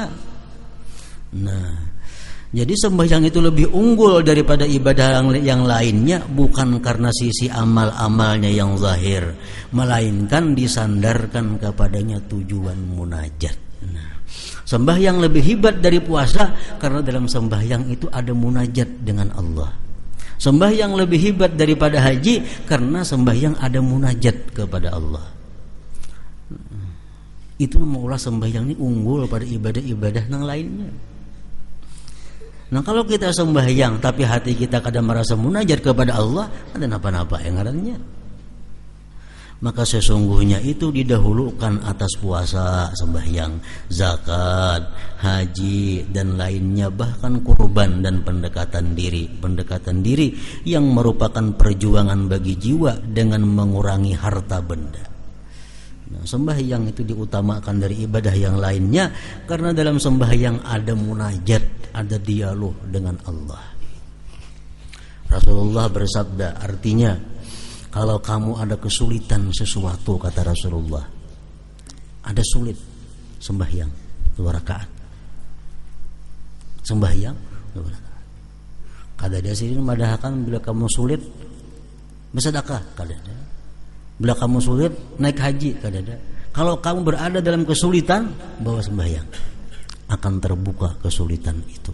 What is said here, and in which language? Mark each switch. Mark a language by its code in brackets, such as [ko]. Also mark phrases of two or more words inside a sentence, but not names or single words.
[id] Nah, jadi sembahyang itu lebih unggul daripada ibadah yang lainnya, bukan karena sisi amal-amalnya yang zahir, melainkan disandarkan kepadanya tujuan munajat. Sembahyang lebih hebat dari puasa karena dalam sembahyang itu ada munajat dengan Allah. Sembahyang lebih hebat daripada haji karena sembahyang ada munajat kepada Allah. Itu maulah sembahyang ini unggul pada ibadah-ibadah yang lainnya. [bjn] Nah, kalau kita sembahyang tapi hati kita kadang merasa munajat kepada Allah, ada napa-napa yang ngarannya. [id] Maka sesungguhnya itu didahulukan atas puasa, sembahyang, zakat, haji dan lainnya, bahkan kurban dan pendekatan diri yang merupakan perjuangan bagi jiwa dengan mengurangi harta benda. Nah, sembahyang itu diutamakan dari ibadah yang lainnya karena dalam sembahyang ada munajat, ada dialog dengan Allah. Rasulullah bersabda, artinya kalau kamu ada kesulitan sesuatu, kata Rasulullah, ada sulit, sembahyang 2 rakaat. Sembahyang 2 rakaat. [bjn] Kada ada sini madahkan bila kamu sulit bersedekah, kada ada. [id] Bila kamu sulit naik haji, kada ada. Kalau kamu berada dalam kesulitan, bawa sembahyang, akan terbuka kesulitan itu.